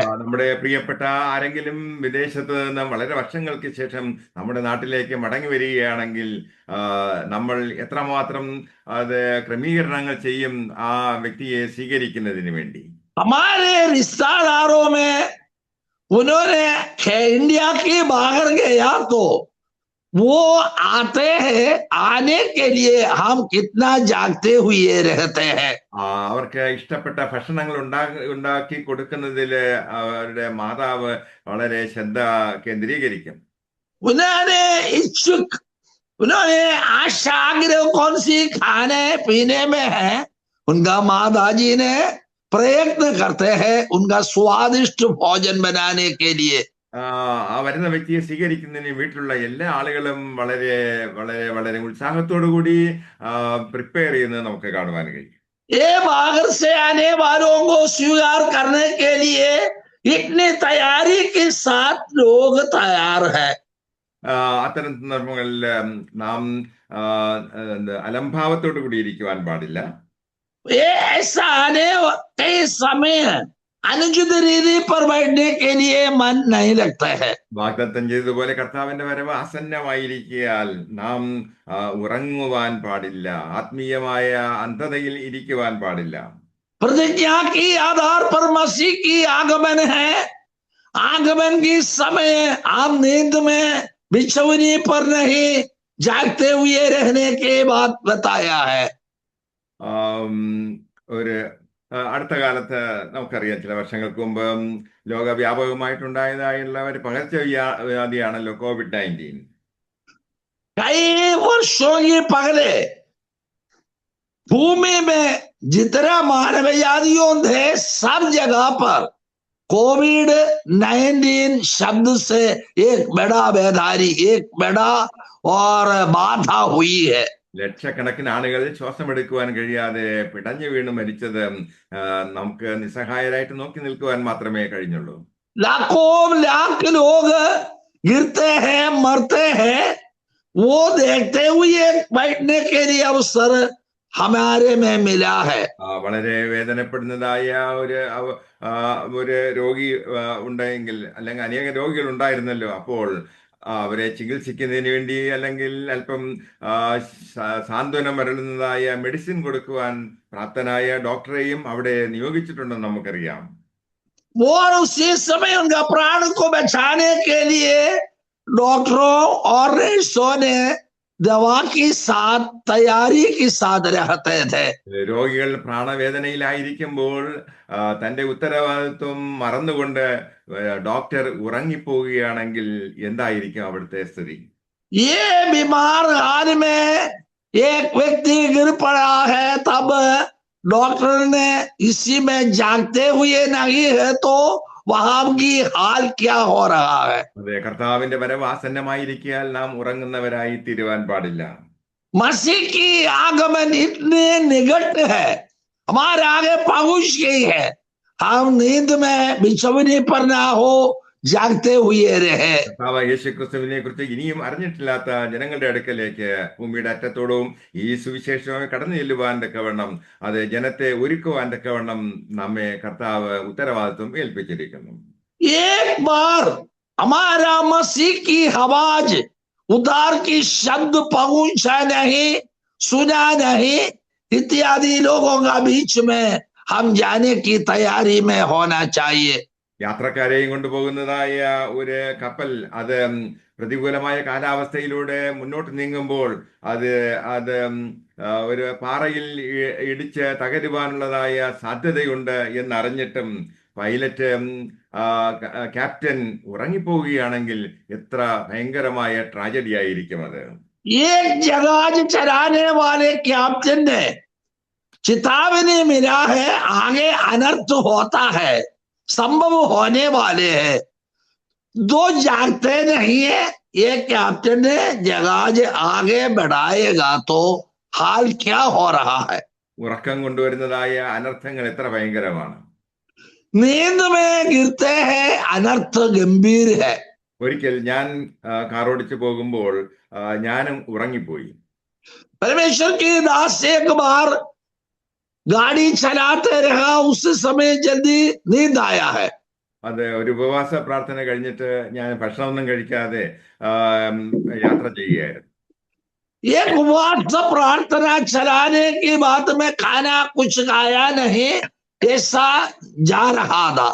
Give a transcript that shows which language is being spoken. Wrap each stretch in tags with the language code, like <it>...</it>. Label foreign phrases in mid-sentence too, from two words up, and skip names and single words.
<ml>നമ്മുടെ പ്രിയപ്പെട്ട ആരെങ്കിലും വിദേശത്ത് നിന്ന് വളരെ വർഷങ്ങൾക്ക് ശേഷം നമ്മുടെ നാട്ടിലേക്ക് മടങ്ങി വരികയാണെങ്കിൽ നമ്മൾ എത്രമാത്രം അത് ക്രമീകരണങ്ങൾ ചെയ്യും ആ വ്യക്തിയെ സ്വീകരിക്കുന്നതിന് വേണ്ടി.</ml> <hi>हमारे रिश्तेदारों में उन्होंने इंडिया के बाहर गया तो वो आते हैं, आने के लिए हम कितना जागते हुए रहते हैं.</hi> <ml>അവർക്ക് ഇഷ്ടപ്പെട്ട ഭക്ഷണങ്ങൾ ഉണ്ടാക്കി കൊടുക്കുന്നതിൽ അവരുടെ മാതാവ് വളരെ ശ്രദ്ധ കേന്ദ്രീകരിക്കും.</ml> <hi>उन्होंने आशा आग्रह कौन सी खाने पीने में है, उनका माताजी ने प्रयत्न करते हैं उनका स्वादिष्ट भोजन बनाने के लिए.</hi> <ml>ആ വരുന്ന വ്യക്തിയെ സ്വീകരിക്കുന്നതിന് വീട്ടിലുള്ള എല്ലാ ആളുകളും വളരെ വളരെ വളരെ ഉത്സാഹത്തോടു കൂടി പ്രിപ്പയർ ചെയ്യുന്നത് നമുക്ക് കാണുവാൻ കഴിയും.</ml> <hi>ये बाहर से आने वालों को स्वीकार करने के लिए इतनी तैयारी के साथ लोग तैयार है.</hi> <ml>അത്തരം സന്ദർഭങ്ങളിൽ നാം അലംഭാവത്തോടു കൂടി ഇരിക്കുവാൻ പാടില്ല.</ml> <hi>ये ऐसा आने के समय अनुचित रीति पर बैठने के लिए मन नहीं लगता है.</hi> <ml>വാഗ്ദത്തം ചെയ്തതുപോലെ കർത്താവിന്റെ വരവ് ആസന്നമായിരിക്കാൽ നാം ഉറങ്ങുവാൻ പാടില്ല, ആത്മീയമായ അന്ധതയിൽ ഇരിക്കുവാൻ പാടില്ല.</ml> <hi>प्रतिज्ञा के आधार पर मसीह की आगमन है. आगमन के समय आप नींद में बिछौनी पर नहीं, जागते हुए रहने के बात बताया है.</hi> <ml>ഒരു അടുത്ത കാലത്ത് നമുക്കറിയാം, ചില വർഷങ്ങൾക്ക് മുമ്പ് ലോകവ്യാപകമായിട്ടുണ്ടായതായുള്ള ഒരു പകർച്ചവ്യാധിയാണല്ലോ COVID-19.</ml> <hi>कई वर्षों के पहले भूमि में जितना मानवजातियों थे सब जगह पर COVID-19 शब्द से एक बड़ा बेदारी, एक बड़ा और बाधा हुई है.</hi> <ml>ലക്ഷക്കണക്കിന് ആളുകൾ ശ്വാസമെടുക്കുവാൻ കഴിയാതെ പിടഞ്ഞു വീണ് മരിച്ചത് നമുക്ക് നിസ്സഹായരായിട്ട് നോക്കി നിൽക്കുവാൻ മാത്രമേ കഴിഞ്ഞുള്ളൂ.</ml> <hi>लाखों लाख लोग गिरते हैं, मरते हैं, वो देखते हुए बैठने के लिए अवसर हमारे में मिला है.</hi> <ml>വളരെ വേദനപ്പെടുന്നതായ ഒരു രോഗി ഉണ്ടെങ്കിൽ, അല്ലെങ്കിൽ അനേക രോഗികൾ ഉണ്ടായിരുന്നല്ലോ, അപ്പോൾ അവരെ ചികിത്സിക്കുന്നതിന് വേണ്ടി അല്ലെങ്കിൽ അല്പം സാന്ത്വനം വരളുന്നതായ മെഡിസിൻ കൊടുക്കുവാൻ പ്രാപ്തനായ ഡോക്ടറെയും അവിടെ നിയോഗിച്ചിട്ടുണ്ടെന്ന് നമുക്കറിയാം.</ml> <hi>और उसी समय उनका प्राण को बचाने के लिए डॉक्टरों और नर्सों ने दवा के साथ तैयारी के साथ रहते थे.</hi> <ml>രോഗികൾ പ്രാണവേദനയിലായിരിക്കുമ്പോൾ തന്റെ ഉത്തരവാദിത്വം മറന്നുകൊണ്ട് ഡോക്ടർ ഉറങ്ങിപ്പോവുകയാണെങ്കിൽ എന്തായിരിക്കും അവിടുത്തെ സ്ഥിതി?</ml> <hi>ये बीमार हाल में एक व्यक्ति गिर पड़ा है, तब डॉक्टर ने इसी में जागते हुए नहीं है तो वहां की हाल क्या हो रहा है.</hi> <ml>അതെ, കർത്താവിന്റെ വരവ് ആസന്നമായിരിക്കാൻ നാം ഉറങ്ങുന്നവരായി തീരുവാൻ പാടില്ല.</ml> <hi>मसीह की आगमन इतने निकट है, हमारे आगे पहुंच गई है. हम नींद में बिछौनी पर ना हो, जागते हुए रहे.</hi> <ml>കർത്താവ് യേശു ക്രിസ്തുവിനെ കുറിച്ച് ഇനിയും അറിഞ്ഞിട്ടില്ലാത്ത ജനങ്ങളുടെ അടുക്കലേക്ക് ഭൂമിയുടെ അറ്റത്തോടും ഈ സുവിശേഷമായി കടന്നു ചെല്ലുവാൻ തക്കവണ്ണം, അത് ജനത്തെ ഒരുക്കുവാൻ തക്കവണ്ണം നമ്മെ കർത്താവ് ഉത്തരവാദിത്വം ഏൽപ്പിച്ചിരിക്കുന്നു.</ml> <hi>एक बार हमारा मसीह की आवाज, उद्धार की शब्द पहुंचा नहीं, सुना नहीं, इत्यादि लोगों का बीच में हम जाने की तैयारी में होना चाहिए.</hi> <ml>യാത്രക്കാരെയും കൊണ്ടുപോകുന്നതായ ഒരു കപ്പൽ അത് പ്രതികൂലമായ കാലാവസ്ഥയിലൂടെ മുന്നോട്ട് നീങ്ങുമ്പോൾ അത് ഒരു പാറയിൽ ഇടിച്ച് തകരുവാനുള്ളതായ സാധ്യതയുണ്ട് എന്നറിഞ്ഞിട്ടും</ml> <en>pilot captain</en> <ml>ഉറങ്ങിപ്പോവുകയാണെങ്കിൽ എത്ര ഭയങ്കരമായ ട്രാജഡി ആയിരിക്കും അത്.</ml> <hi>एक जहाज चलाने वाले कैप्टन ने चेतावनी मिला है, आगे अनर्थ होता है, संभव होने वाले हैं। दो जागते नहीं है, ये कैप्टन ने जहाज आगे बढ़ाएगा तो हाल क्या हो रहा है।</hi> <ml>ഉറക്കം കൊണ്ടുവരുന്നതായ അനർത്ഥങ്ങൾ എത്ര ഭയങ്കരമാണ്.</ml> <hi>नींद में गिरते हैं, अनर्थ गंभीर है।</hi> <ml>ഒരിക്കൽ ഞാൻ കാറോടിച്ച് പോകുമ്പോൾ ഞാനും ഉറങ്ങിപ്പോയി.</ml> <hi>परमेश्वर की दास एक बार गाड़ी चलाते रहा, उस समय जल्दी नींद आया है।</hi> <ml>അത് ഒരു ഉപവാസ പ്രാർത്ഥന കഴിഞ്ഞിട്ട് ഞാൻ ഭക്ഷണമൊന്നും കഴിക്കാതെ യാത്ര ചെയ്യുകയായിരുന്നു.</ml> <hi>एक उपवास प्रार्थना चलाने के बाद में खाना कुछ खाया नहीं, ऐसा जा रहा था।</hi>